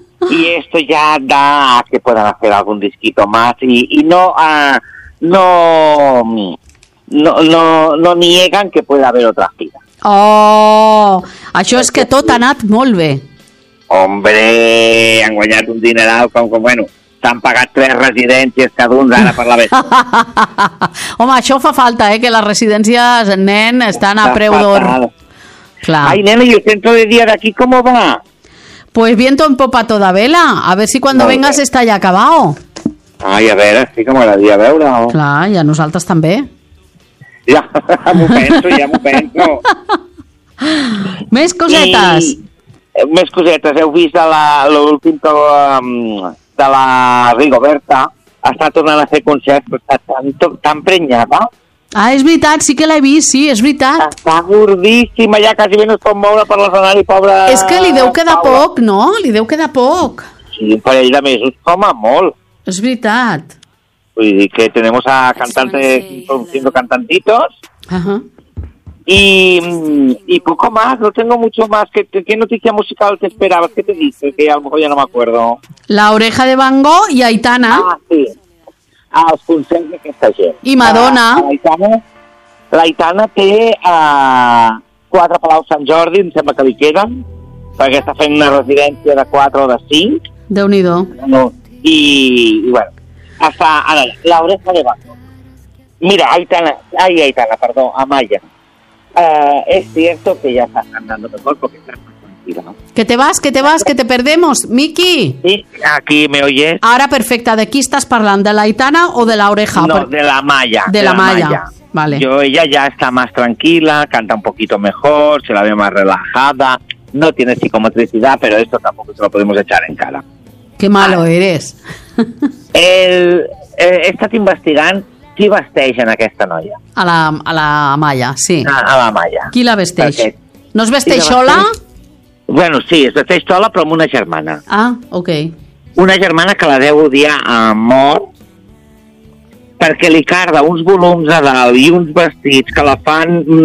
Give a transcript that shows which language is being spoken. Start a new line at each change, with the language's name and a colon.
Spanish: Y esto ya da a que puedan hacer algún disquito más y no, no, no, no, no niegan que pueda haber otra gira. ¡Oh!
Catalan: Això és que tot ha anat molt bé. Hombre, han guanyat un dineral com bueno... han pagat tres residències cada un ara per la vez. Home, això fa falta, que les residències, nen, estan a preu d'or. Ai, nena, i el centro de dia d'aquí com va?
Spanish: Pues viento en popa toda vela. A ver si cuando vengas está ya acabado.
Catalan: Ai, a veure, sí que m'agradaria veure. Clar, i a nosaltres també. Ja, ja m'ho penso. Més cosetes. Més cosetes. Heu vist l'últim que... de la Rigoberta està tornant a fer concerts, però està tan prenyada. Ah, és veritat, sí que l'he vist, sí, és veritat. Està gordíssima, ja quasi bé no es pot moure per l'escenari, pobra... És que li deu quedar poc, no? Li deu quedar poc. Sí, un parell de mesos, home, molt. És veritat. Vull dir que
Spanish: tenemos a cantantes haciendo cantantitos. Y poco más, no tengo mucho más. ¿Qué noticia musical te esperabas? ¿Qué te dices? Que a lo mejor ya no me acuerdo. La Oreja de Van Gogh y Aitana. Ah, sí.
Catalan: Els concerts d'aquesta gent. I Madonna. L'Aitana té quatre Palau Sant Jordi, em sembla que li queden, perquè està fent una residència de 4 o de 5. Déu-n'hi-do. No, i bueno, està... Ara, La Oreja de Van Gogh. Mira, Aitana, Amaya.
Spanish: Es cierto que ya estás andando mejor porque estás más tranquila, ¿no? Que te vas, que te perdemos, Miki. Sí, aquí me oyes. Ahora perfecta, ¿de aquí estás hablando? ¿De la Aitana o de la Oreja? No, de la Maya. De la Maya. Vale. Ella ya está más tranquila, canta un poquito mejor, se la ve más relajada, no tiene psicomotricidad, pero esto tampoco se lo podemos echar en cara. Qué malo eres. Estás investigando.
Catalan: Qui vesteix en aquesta noia? A la Maya, sí. A la Maya. Qui la vesteix? No es vesteix sola? Bueno, sí, es vesteix sola, però amb una germana. Ah, ok. Una germana que la deu odiar a mort perquè li carda uns volums a dalt i uns vestits que la fan...